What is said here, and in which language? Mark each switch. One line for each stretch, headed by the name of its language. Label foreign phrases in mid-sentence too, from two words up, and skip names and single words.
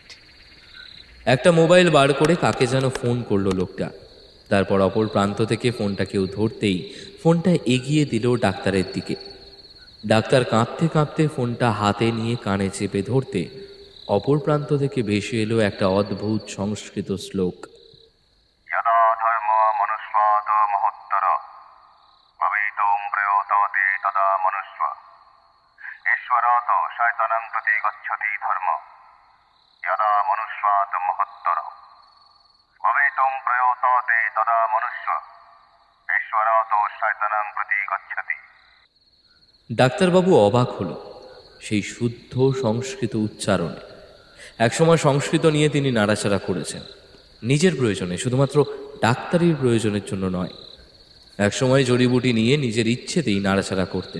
Bangla: একটা মোবাইল বার করে কাকে যেন ফোন করলো লোকটা। তারপর অপর প্রান্ত থেকে ফোনটা কেউ ধরতেই ফোনটা এগিয়ে দিল ডাক্তারের দিকে। ডাক্তার কাঁপতে কাঁপতে ফোনটা হাতে নিয়ে কানে চেপে ধরতে অপর প্রান্ত থেকে ভেসে এলো একটা অদ্ভুত সংস্কৃত শ্লোক।
Sanskrit: यदा धर्म मनुष्यात् महोत्तर भवितुं प्रयोतते तदा मनुष्य ईश्वरात् शैतानं प्रति गच्छति धर्म यदा मनुष्यात् महोत्तर भवितुं प्रयोतते तदा मनुष्य ईश्वरात् शैतानं प्रति गच्छति।
Bangla: ডাক্তারবাবু অবাক হলো সেই শুদ্ধ সংস্কৃত উচ্চারণে। একসময় সংস্কৃত নিয়ে তিনি নাড়াচাড়া করেছেন, নিজের প্রয়োজনে, শুধুমাত্র ডাক্তারির প্রয়োজনের জন্য নয়। একসময় জড়িবুটি নিয়ে নিজের ইচ্ছেতেই নাড়াচাড়া করতেন।